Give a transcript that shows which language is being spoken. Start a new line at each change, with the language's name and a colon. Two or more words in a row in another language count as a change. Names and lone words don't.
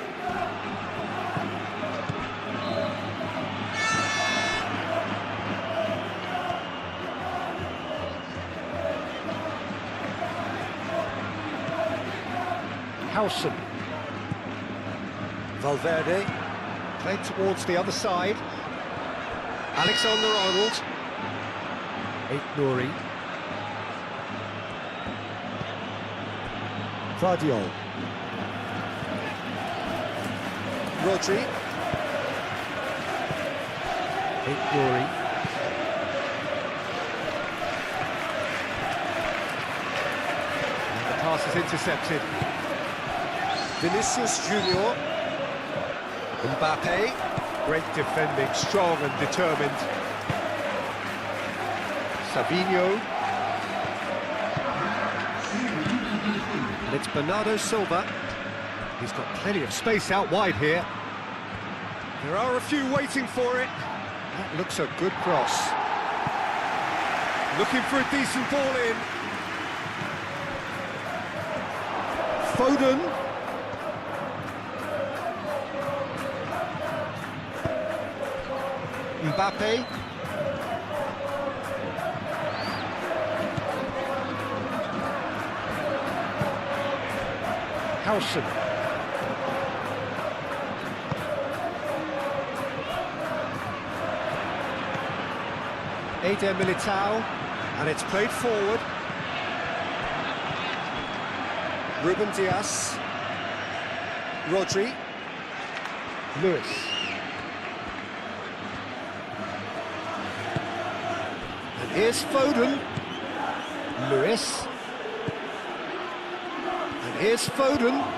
English: Howson. Valverde. Played towards the other side. Alexander-Arnold. Nouri. Guardiola. Rodri. Nouri. And the pass is intercepted. Vinicius Junior. Mbappe. Great defending, strong and determined. Savinho. And it's Bernardo Silva. He's got plenty of space out wide here. There are a few waiting for it. That looks a good cross. Looking for a decent ball in. Foden. Mbappe. Howson. Eder Militao, and it's played forward. Ruben Dias. Rodri. Lewis. And here's Foden. Lewis. And here's Foden.